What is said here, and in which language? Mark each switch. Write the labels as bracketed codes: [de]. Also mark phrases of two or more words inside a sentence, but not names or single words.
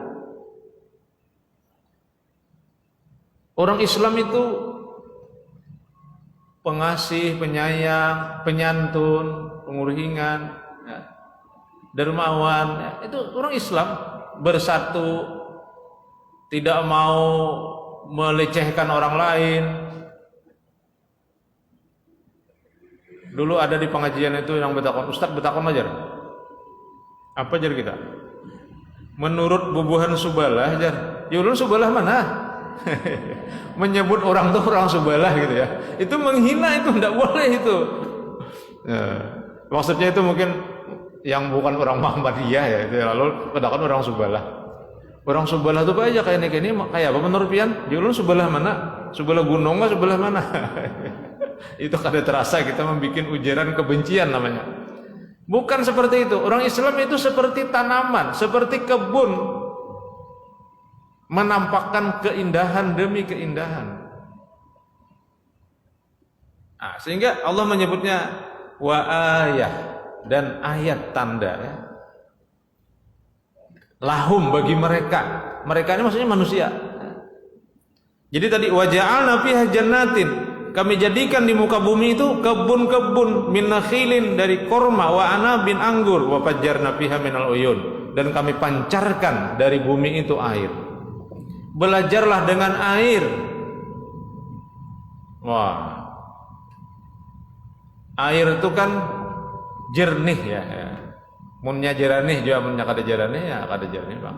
[id] Orang Islam itu pengasih, penyayang, penyantun, pengurhingan, ya, dermawan, ya, itu orang Islam bersatu, tidak mau melecehkan orang lain. [bjn] Dulu ada di pengajian itu yang betakon, Ustaz betakon ajar. Apa ajar kita? Menurut Bubuhan Subalah ajar. Ya ulun Subalah mana? Menyebut orang tuh orang Subalah gitu ya. [id] Itu menghina, itu tidak boleh itu. Ya, maksudnya itu mungkin yang bukan orang Muhammadiyah ya, itu lalu betakon orang Subalah. [bjn] Orang Subalah itu aja kayak ini kayak apa menurut pian? Ya ulun Subalah mana? Subalah gunung nggak Subalah mana? Itu kada terasa kita membuat ujaran kebencian namanya. [id] Bukan seperti itu. Orang Islam itu seperti tanaman, seperti kebun, menampakkan keindahan demi keindahan. Nah, sehingga Allah menyebutnya [ar] وآية, [id] dan ayat tanda ya. Lahum bagi mereka. Mereka ini maksudnya manusia. Jadi tadi [ar] وجعلنا فيها جنات, [id] kami jadikan di muka bumi itu kebun-kebun [ar] من نخيل, [id] dari korma, [ar] وأعناب [id] anggur, [ar] وفجرنا فيها من العيون, [id] dan kami pancarkan dari bumi itu air. Belajarlah dengan air. Wah, air itu kan jernih ya. [bjn] Munnya jernih juga, munnya kada jernih ya kada jernih bang.